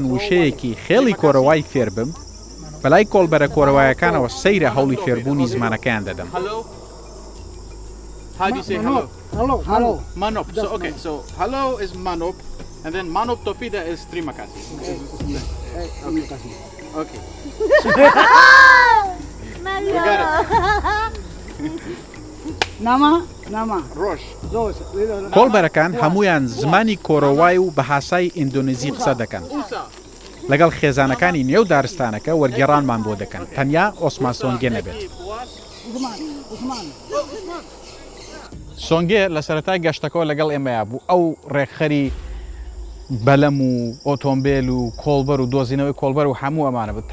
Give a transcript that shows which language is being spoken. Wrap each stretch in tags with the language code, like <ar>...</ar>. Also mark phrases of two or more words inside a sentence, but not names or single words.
<ckb>وشەیەکی خێڵی کۆرەوای فێر بم بەلای کۆڵبەرە کۆرەوایەکانەوە سەیرە هەوڵی فێربوونی زمانەکەیان دەدەم.</ckb> <en>How do you say hello? Hello. Manop. So okay, so hello is manop, and then</en> <khe>manop tofida</khe> <en>is</en> <id>terima kasih.</id> <en>Okay. You got it. Nama. Rosh.</en> <ckb>کۆڵبەرەکان هەمویان زمانی کۆرەوای و بە هاسای ئیندۆنیزی قسە دەکەن. لەگەڵ خێزانەکانی نێو دارستانەکە وەرگێڕانمان بۆ دەکەن تەنیا ئۆسمان سۆنگێ نەبێت. سۆنگێ لە سەرەتای گەشتەکەەوە لەگەڵ ئێمەیە بوو ئەو ڕێکخەری بەلەم و ئۆتۆمبیل و کۆڵبەر و دۆزینەوەی کۆڵبەر و هەموو ئەمانە بوو.</ckb>